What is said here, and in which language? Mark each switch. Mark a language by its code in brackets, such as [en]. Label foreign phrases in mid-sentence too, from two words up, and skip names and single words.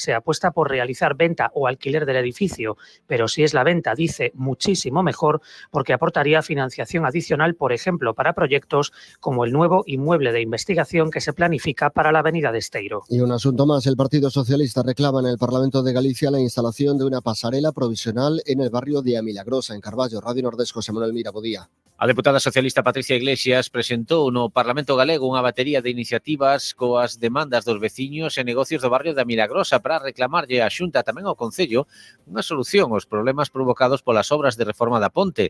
[es] Se apuesta por realizar venta o alquiler del edificio, pero si es la venta, dice, muchísimo mejor, porque aportaría financiación adicional, por ejemplo, para proyectos como el nuevo inmueble de investigación que se planifica para la avenida de Esteiro. Y un asunto más, el Partido Socialista reclama en el Parlamento de Galicia la instalación de una pasarela provisional en el barrio de Amilagrosa, en Carballo. Radio Nordés, José Manuel Mira, [gl] bo día. A deputada socialista Patricia Iglesias presentou no Parlamento Galego unha batería de iniciativas coas demandas dos veciños e negocios do barrio da Milagrosa para reclamarlle á Xunta, tamén ao Concello, unha solución aos problemas provocados polas obras de reforma da ponte.